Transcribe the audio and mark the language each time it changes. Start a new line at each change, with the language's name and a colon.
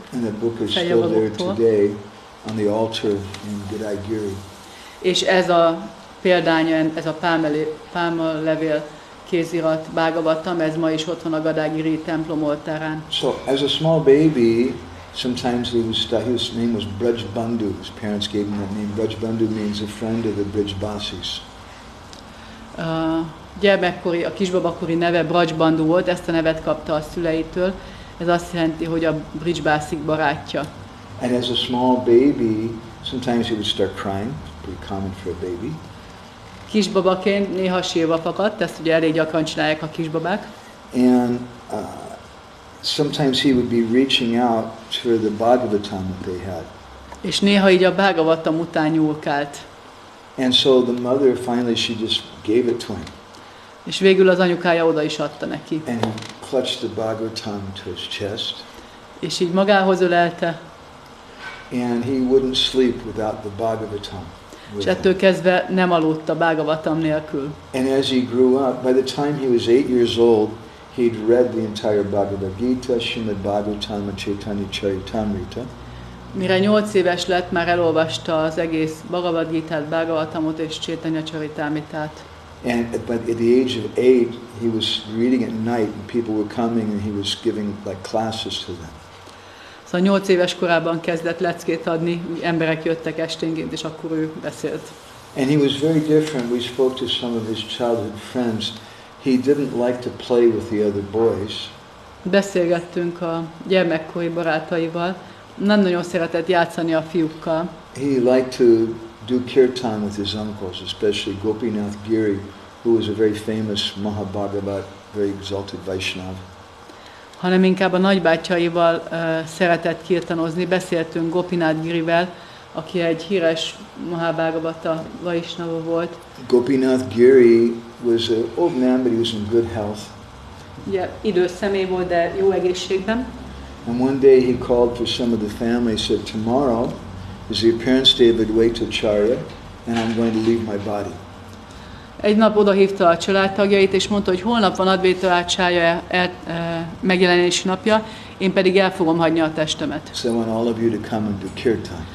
English: And that book is still there today on the altar in Gour.
Hungarian: És ez a példánya, ez a pálmalevél kézirat Bhagavatam, ez ma is ott van a Gadágyiri templom oltárán.
English: So as a small baby, sometimes his name was Braj Bandhu. His parents gave him that name. Braj Bandhu means a friend of the Brijbasis.
Hungarian: Gyermekkori, a kisbabakori neve Braj Bandhu volt, ezt a nevet kapta a szüleitől. Ez azt jelenti, hogy a Brijbásik barátja.
English: And as a small baby, sometimes he would start crying. Pretty common for a baby.
Hungarian: Kisbabaként néha sírva fakadt, ezt ugye elég gyakran csinálják a kisbabák.
English: And sometimes he would be reaching out for the Bhagavatam that they had.
Hungarian: És néha így a Bhagavatam után nyúlkált.
English: And so the mother finally she just gave it to him.
Hungarian: És végül az anyukája oda is adta neki.
English: And he clutched the Bhagavatam to his chest.
Hungarian: És így magához ölelte.
English: And he wouldn't sleep without the Bhagavatam.
Hungarian: És ettől kezdve nem aludt a Bhagavatam nélkül.
English: And as he grew up, by the time he was 8 years old, he'd read the entire Bhagavad Gita, Srimad Bhagavatam, and Chaitanya Charitamrita.
Hungarian: Mire 8 éves lett, már elolvasta az egész Bhagavad Gitát, Bhagavatamot és Chaitanya Charitamritát.
English: And but at the age of 8, he was reading at night, and people were coming, and he was giving like classes to them.
Hungarian: Szóval 8 éves korában kezdett leckét adni, emberek jöttek esténként, és akkor ő beszélt.
English: And he was very different. We spoke to some of his childhood friends. He didn't like to play with the other boys.
Hungarian: Beszélgettünk a gyermekkori barátaival. Nem nagyon szeretett játszani a fiúkkal.
English: He liked to do kirtan with his uncles, especially Gopinath Giri, who was a very famous Mahabhagavat, very exalted Vaishnav.
Hungarian: Hanem inkább a nagybátyjaival szeretett kirtanozni. Beszéltünk Gopinath Girivel, aki egy híres Mahabhagavata Vaishnava volt.
English: Gopinath Giri was an old man, but he was in good health.
Hungarian: Ugye idős személy volt, de jó egészségben.
English: And one day he called for some of the family, said, tomorrow is the appearance day of Advaitacharya, and I'm going to leave my body.
Hungarian: Egy nap odahívta a családtagjait, és mondta, hogy holnap van Advaitacharya megjelenési napja, én pedig el fogom hagyni a testemet.
English: So I want all of you to come and do kirtan.